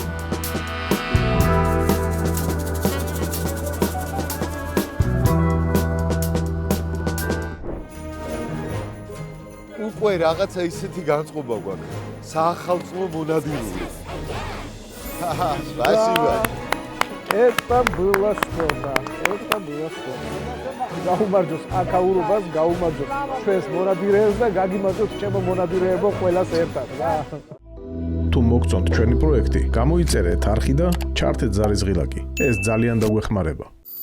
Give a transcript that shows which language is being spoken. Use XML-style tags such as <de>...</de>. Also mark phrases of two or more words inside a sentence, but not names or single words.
<ka>უკვე რაღაცა ისეთი განწყობა გვაქვს. საახალწლო მონადირული.</ka> <ru>Спасибо. Это было что-то. Это было что-то.</ru> <ka>გაუმარჯოს აკაურობას, გაუმარჯოს ჩვენს მონადირეებს და გაგიმარჯოს ჩემო მონადირეებო ყველას ერთად რა. თუ მოგწონთ ჩვენი პროექტი, გამოიწერეთ არხი და ჩართეთ ზარისღილაკი. ეს ძალიან დაგვეხმარება.</ka>